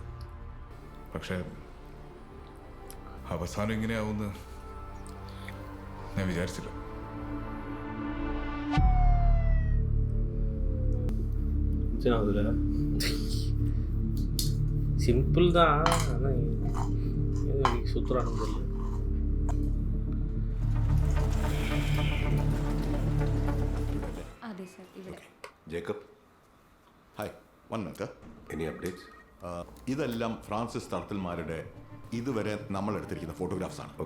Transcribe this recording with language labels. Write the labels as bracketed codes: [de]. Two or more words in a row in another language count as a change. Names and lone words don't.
[ml] പക്ഷേ അവസാനം ഇങ്ങനെയാവുമെന്ന് ഞാൻ വിചാരിച്ചില്ല. [ta] സിമ്പിൾ தான் ஆனால் சுற்றுறானுங்க. [ml] അതെ സർ ഇവിടെ. [en] Jacob, hi. 1 minute. Any updates? [ml] ഇതെല്ലാം ഫ്രാൻസിസ് തർത്തൽമാരുടെ ഇതുവരെ നമ്മൾ എടുത്തിരിക്കുന്ന ഫോട്ടോഗ്രാഫ്സ് ആണ്.